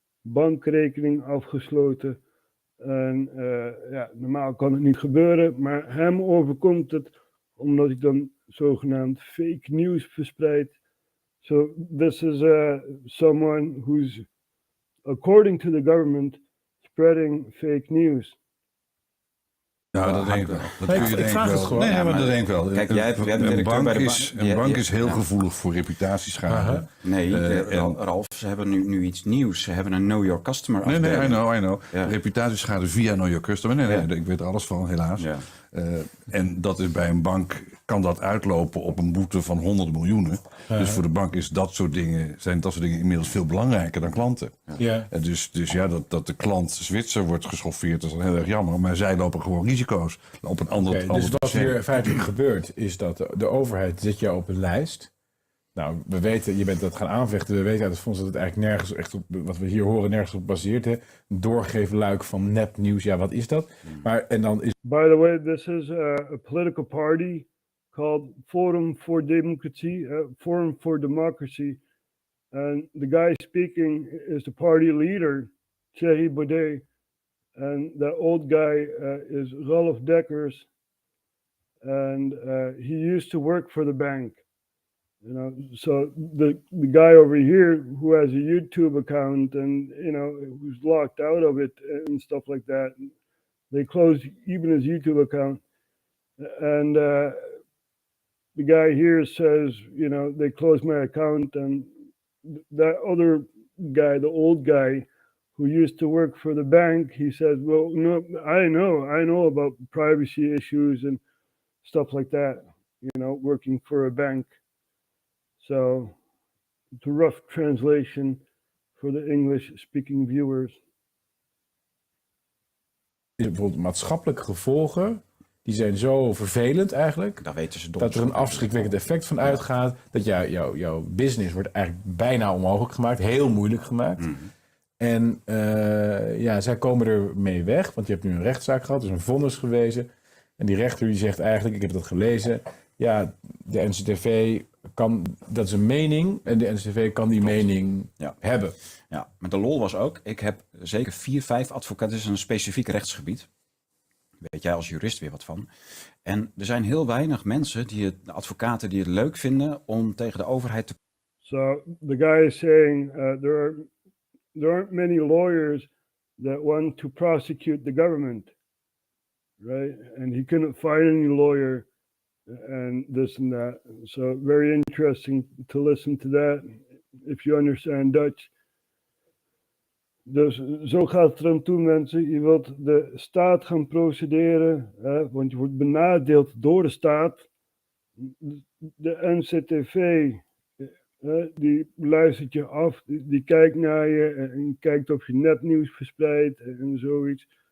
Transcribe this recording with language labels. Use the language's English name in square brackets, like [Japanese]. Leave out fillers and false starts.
[Dutch] Bankrekening afgesloten. En ja, normaal kan het niet gebeuren, maar hem overkomt het omdat hij dan zogenaamd fake news verspreidt. [English] So this is someone who's, according to the government, spreading fake news. [Dutch] Ja, dat denk ik wel. Dat kun je denk ik wel. Nee, maar dat denk ik wel. Kijk, jij hebt Een bank is heel gevoelig voor reputatieschade. Nee, Ralf, ze hebben nu iets nieuws. Ze hebben een Know Your Customer afdeling. Nee, [English] I know. [Dutch] Ja. Reputatieschade via Know Your Customer. Nee, ik weet er alles van, helaas. Ja. En dat is bij een bank, kan dat uitlopen op een boete van 100 miljoenen. Dus voor de bank is zijn dat soort dingen inmiddels veel belangrijker dan klanten. Ja. Dus ja, dat de klant Zwitser wordt geschoffeerd, dat is dan heel erg jammer. Maar zij lopen gewoon risico's op een ander. Dus wat hier feitelijk gebeurt, is dat de overheid zet jou op een lijst. Nou, we weten, je bent dat gaan aanvechten. We weten uit het fonds dat het eigenlijk nergens echt op, wat we hier horen, nergens op baseert. Hè? Een doorgeefluik van nepnieuws. Ja, wat is dat? Maar en dan is. [English] By the way, this is a political party called Forum for Democracy, Forum for Democracy. And the guy speaking is the party leader, Thierry Baudet. And the old guy is Ralph Dekkers. And he used to work for the bank. You know, so the guy over here who has a YouTube account and, you know, who's locked out of it and stuff like that, they closed even his YouTube account. And the guy here says, you know, they closed my account, and that other guy, the old guy who used to work for the bank, he says, well, no, I know about privacy issues and stuff like that, you know, working for a bank. So it's a rough translation for the English-speaking viewers. [Dutch] Bijvoorbeeld maatschappelijke gevolgen, die zijn zo vervelend eigenlijk, Dat weten ze dat er een afschrikwekkend effect van uitgaat, dat jouw business wordt eigenlijk bijna onmogelijk gemaakt, heel moeilijk gemaakt. En ja, zij komen er mee weg, want je hebt nu een rechtszaak gehad, dus een vonnis gewezen. En die rechter die zegt eigenlijk, ik heb dat gelezen, ja, de NCTV kan, dat is een mening en de NCTV kan die mening hebben. Ja, maar de lol was ook, ik heb zeker 4, 5 advocaten, het is een specifiek rechtsgebied. Weet jij als jurist weer wat van. En er zijn heel weinig mensen, de advocaten, die het leuk vinden om tegen de overheid te... [English] So the guy is saying there aren't many lawyers that want to prosecute the government, right? And he couldn't find any lawyer and this and that. So very interesting to listen to that if you understand Dutch. [Dutch] Dus zo gaat het erom toe, mensen. Je wilt de staat gaan procederen, want je wordt benadeeld door de staat. De NCTV, die luistert je af, die kijkt naar je en kijkt of je nepnieuws verspreidt en zoiets.